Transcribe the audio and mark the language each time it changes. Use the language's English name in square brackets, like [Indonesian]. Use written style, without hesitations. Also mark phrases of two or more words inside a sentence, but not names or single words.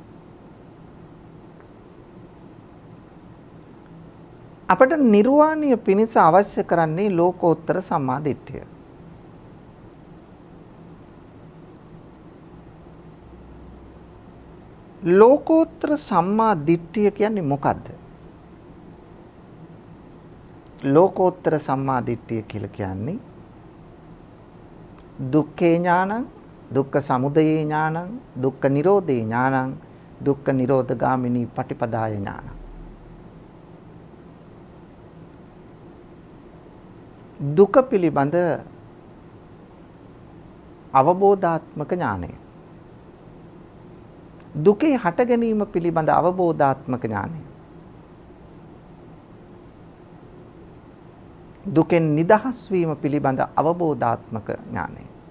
[Sinhala] අපට නිර්වාණය පිණිස අවශ්‍ය කරන්නේ ලෝකෝත්තර සම්මා දිට්ඨිය. ලෝකෝත්තර සම්මා දිට්ඨිය කියන්නේ මොකද්ද? [Pali] ලෝකෝත්තර සම්මා දිට්ඨිය [Sinhala] කියලා කියන්නේ [Pali] දුක්ඛේ ඥානං, දුක්ඛ සමුදය ඥානං, දුක්ඛ නිරෝධේ ඥානං, දුක්ඛ නිරෝධ ගාමිනී පටිපදාය ඥානං. [Sinhala] දුක පිළිබඳ අවබෝධාත්මක ඥානය. දුකේ හට ගැනීම පිළිබඳ අවබෝධාත්මක ඥානය. දුකෙන් නිදහස් වීම පිළිබඳ අවබෝධාත්මක ඥානය.